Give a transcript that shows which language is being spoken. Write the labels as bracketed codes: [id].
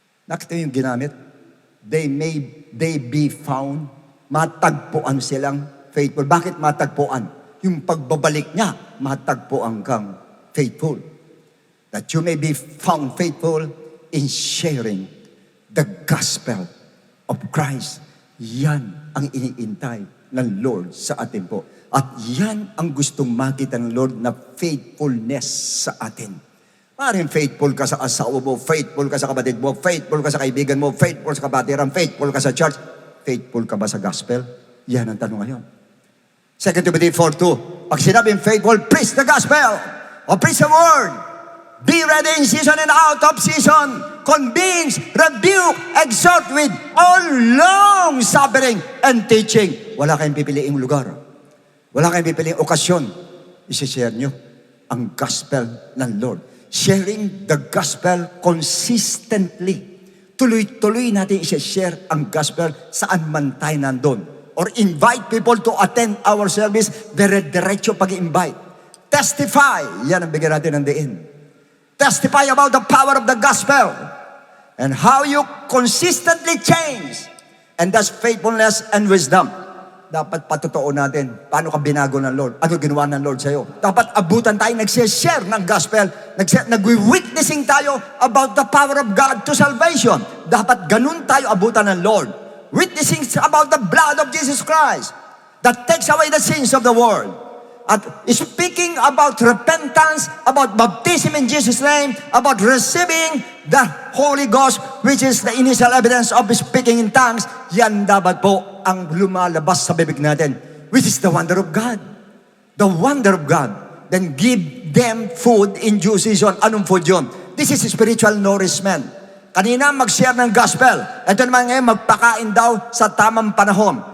[tl] Nakita yung ginamit? [en] They be found, [tl] matagpuan silang faithful. Bakit matagpuan? Yung pagbabalik niya, matagpuan kang faithful. [en] That you may be found faithful in sharing the gospel of Christ. [tl] Yan ang iniintay ng Lord sa atin po. At yan ang gustong makita ng Lord na faithfulness sa atin. Maaaring faithful ka sa asawa mo, faithful ka sa kapatid mo, faithful ka sa kaibigan mo, faithful sa kapatiran, faithful ka sa church. Faithful ka ba sa gospel? Yan ang tanong ngayon. 2 Timothy 4:2, pag sinabing faithful, [en] preach the gospel, or preach the word. Be ready in season and out of season. Convince, rebuke, exhort with all long suffering and teaching. [tl] Wala kayong pipiliing lugar. Wala kayong pipiliing okasyon. I-share nyo ang gospel ng Lord. [en] Sharing the gospel consistently. [tl] Tuloy-tuloy natin i-share ang gospel saan man tayo nandun. [en] Or invite people to attend our service, [tl] dire-diretso pag-invite. Testify, yan ang bigyan natin ng diin. [en] Testify about the power of the gospel and how you consistently change. And that's faithfulness and wisdom. [tl] Dapat patotoo natin, paano ka binago ng Lord? Ano ginawa ng Lord sa'yo? Dapat abutan tayo, nag-share ng gospel, nag-witnessing tayo [en] about the power of God to salvation. [tl] Dapat ganun tayo abutan ng Lord. [en] Witnessing about the blood of Jesus Christ that takes away the sins of the world. At speaking about repentance, about baptism in Jesus' name, about receiving the Holy Ghost, which is the initial evidence of speaking in tongues, [tl] yan dapat po ang lumalabas sa bibig natin, [en] which is the wonder of God. The wonder of God. Then give them food in due season. Anong food yun? This is spiritual nourishment. [tl] Kanina mag-share ng gospel. Ito naman ngayon, magpakain daw sa tamang panahon.